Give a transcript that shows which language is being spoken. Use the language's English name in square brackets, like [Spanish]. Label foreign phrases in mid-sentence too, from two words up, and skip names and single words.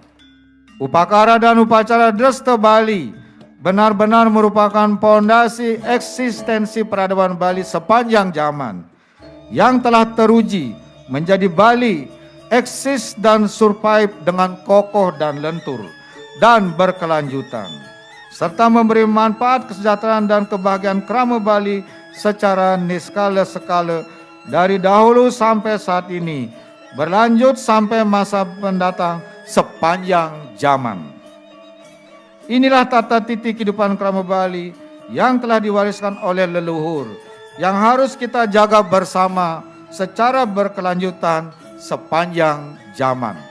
[Indonesian] Upacara dan upacara Dresta Bali benar-benar merupakan pondasi eksistensi peradaban Bali sepanjang zaman yang telah teruji menjadi Bali eksis dan survive dengan kokoh dan lentur dan berkelanjutan, serta memberi manfaat kesejahteraan dan kebahagiaan Krama Bali secara niskala-skala dari dahulu sampai saat ini, berlanjut sampai masa mendatang sepanjang zaman. Inilah tata titik kehidupan Krama Bali yang telah diwariskan oleh leluhur, yang harus kita jaga bersama secara berkelanjutan sepanjang zaman.